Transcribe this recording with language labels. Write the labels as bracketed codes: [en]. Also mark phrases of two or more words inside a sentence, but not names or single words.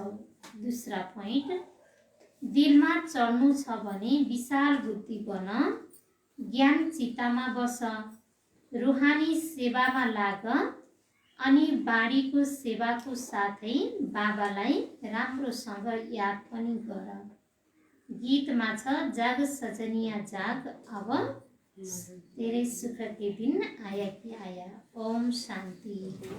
[ne] दूसरा पोइन्ट, दिलमा चढ्नु छ भने विशाल बुद्धि बन, ज्ञान चित्तमा बस, रुहानी सेवामा लाग अनि बाडीको सेवाको साथै बाबालाई राम्रोसँग याद पनि गर। गीतमा छ [hi] जाग सजनिया जाग, अब तेरे सुख के दिन आया कि आया। [ne] ओम शांति।